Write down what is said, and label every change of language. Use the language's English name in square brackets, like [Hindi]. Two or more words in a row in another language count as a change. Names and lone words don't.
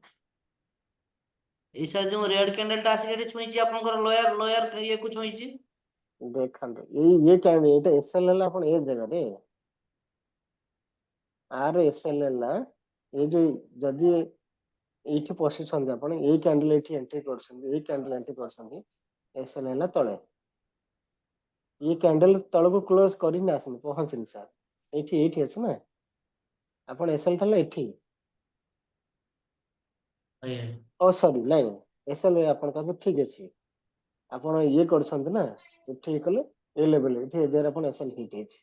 [Odia] ଏଇ ସାର୍ ଯୋଉ [English] red candle [Odia] ଟା ଆସିକି ଏଠି ଛୁଇଁଛି ଆପଣଙ୍କର ଲୋୟର ଇଏକୁ ଛୁଇଁଛି ଦେଖନ୍ତୁ ଇଏ କାହିଁକି ଏଇଟା ଏସଏଲ ହେଲା ଆପଣ ଏ ଜାଗାରେ ଆର ଏସଏଲ ହେଲା ଏଇ ଯୋଉ ଯଦି ଏଇଠି ପଶିଛନ୍ତି ଆପଣ ଏଇ କ୍ୟାଣ୍ଡେଲ ଏଠି ଏଣ୍ଟ୍ରି କରୁଛନ୍ତି ଏଇ କ୍ୟାଣ୍ଡେଲ ଏଣ୍ଟ୍ରି କରୁଛନ୍ତି ଏସଏଲ ହେଲା ତଳେ [Hindi] ये कैंडल [Odia] तळକୁ କ୍ଲୋଜ କରିନି ଆସିନି ପହଞ୍ଚିନି ସାର୍ ଏଇଠି ଅଛି ନା ଆପଣ ଏସଏଲ ଥିଲା ଏଠି ଆଜ୍ଞା ଓ ସରି ନାଇଁ ଏସଏଲ ଆପଣ କହିବେ ଠିକ ଅଛି ଆପଣ ଇଏ କରୁଛନ୍ତି ନା ଏଠି କଲେ ଏ ଲେଭେଲ ଏଠି ଏ ଜାଗାରେ ଆପଣ [English] SL hit [Odia] ହେଇଛି